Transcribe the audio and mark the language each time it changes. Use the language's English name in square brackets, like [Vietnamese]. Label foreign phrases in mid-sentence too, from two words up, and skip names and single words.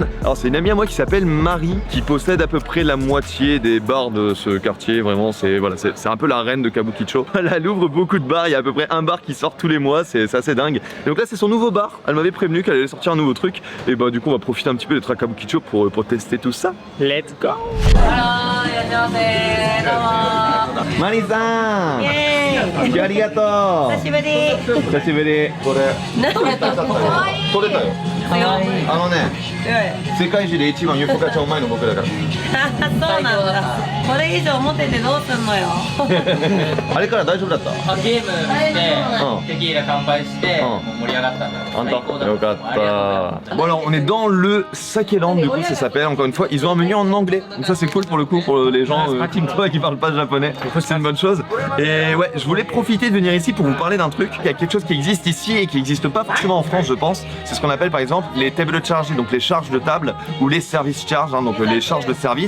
[French] Alors c'est une amie à moi qui s'appelle Marie qui possède à peu près la moitié des bars de ce quartier. Vraiment c'est voilà, c'est un peu la reine de Kabukicho. Elle ouvre beaucoup de bars, il y a à peu près un bar qui sort tous les mois, c'est assez dingue. Et donc là c'est son nouveau bar, elle m'avait prévenu qu'elle allait sortir un nouveau truc. Et bah du coup on va profiter un petit peu d'être à Kabukicho pour tester tout ça. [English] Let's go. [Japanese] Marie-san! ありがとう久しぶりこれ取れたよあのね世界中で一番ユッポカちゃんうまいの僕だからそうなんだ。これ以上持っててどうすんのよ。あれから大丈夫だったゲームして、テキーラ乾杯して、もう盛り上がったんだ。 [French] よかった bon alors on est dans le Sakeland du coup ça s'appelle encore une fois ils ont un menu en anglais donc ça c'est cool pour le coup pour les gens qui parlent pas japonais c'est une bonne chose et ouais je voulais profiter de venir ici pour vous parler d'un truc il y a quelque chose qui existe ici et qui n'existe pas forcément en France je pense c'est ce qu'on appelle par exemple exemple les [English] table charges, [French] donc les charges de table, ou les [English] service charges, [French] hein, donc les charges de service.